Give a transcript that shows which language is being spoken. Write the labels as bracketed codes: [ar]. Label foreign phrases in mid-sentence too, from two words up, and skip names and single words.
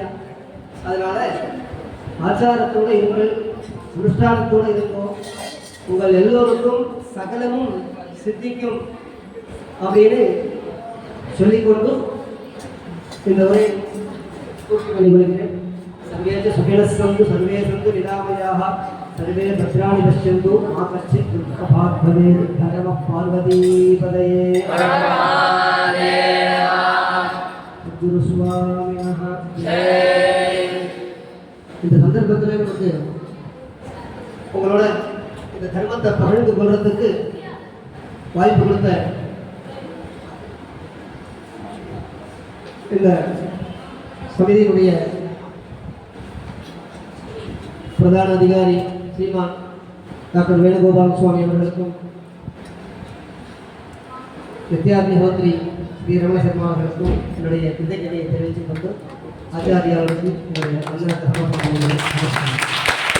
[ta] அதனால ஆச்சாரத்தோடு இருங்கள், அனுஷ்டானத்தோடு இருந்தோம். உங்கள் எல்லோருக்கும் சகலமும் சித்திக்கும் அப்படின்னு சொல்லிக்கொண்டு இந்த உரை பூர்த்தி பண்ணி கொள்கிறேன். [sa] सर्वे च सुखिनः सन्तु, सर्वे सन्तु निरामयाः, सर्वे भद्राणि पश्यन्तु, मा कश्चित् दुःखभाग् भवेत्. नमः पार्वतीपतये. गुरुस्वामिनः जय. [ta] இந்த சந்தர்ப்பத்தில் நமக்கு உங்களோட இந்த தர்மத்தை பகிர்ந்து கொள்றதுக்கு வாய்ப்பு கொடுத்த இந்த சமிதியினுடைய பிரதான அதிகாரி ஸ்ரீமான் டாக்டர் வேணுகோபால் சுவாமி அவர்களுக்கும், வித்யார்த்தி ஸ்ரீ ரமண சர்மா அவர்களுக்கும் என்னுடைய கிருதஜனையை தெரிவித்துக் கொண்டு ஆச்சாரியாளர்களுக்கு என்னுடைய நல்ல தர்மம்.